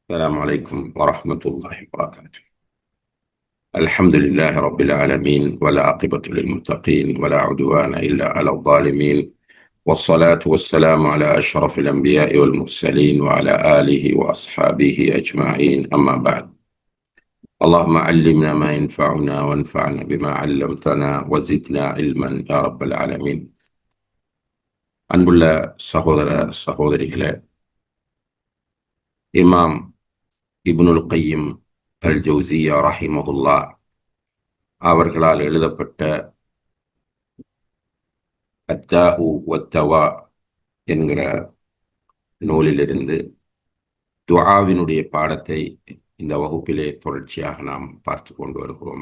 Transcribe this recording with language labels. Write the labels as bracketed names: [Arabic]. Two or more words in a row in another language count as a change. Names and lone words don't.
[Arabic] السلام عليكم ورحمة الله وبركاته. الحمد لله رب العالمين، ولا عاقبة للمتقين ولا عدوان إلا على الظالمين، والصلاة والسلام على أشرف الأنبياء والمرسلين وعلى آله وأصحابه أجمعين، أما بعد. اللهم علمنا ما ينفعنا وانفعنا بما علمتنا وزدنا علما يا رب العالمين. [Tamil] அன்புள்ள சகோதர சகோதரிகளே, இமாம் இப்னுல் கையிம் அல் ஜௌசியா ரஹிமஹுல்லா அவர்களால் எழுதப்பட்ட அத்தாஉ வத்தவா என்கிற நூலிலிருந்து துஆவினுடைய பாடத்தை இந்த வகுப்பிலே தொடர்ச்சியாக நாம் பார்த்து கொண்டு வருகிறோம்.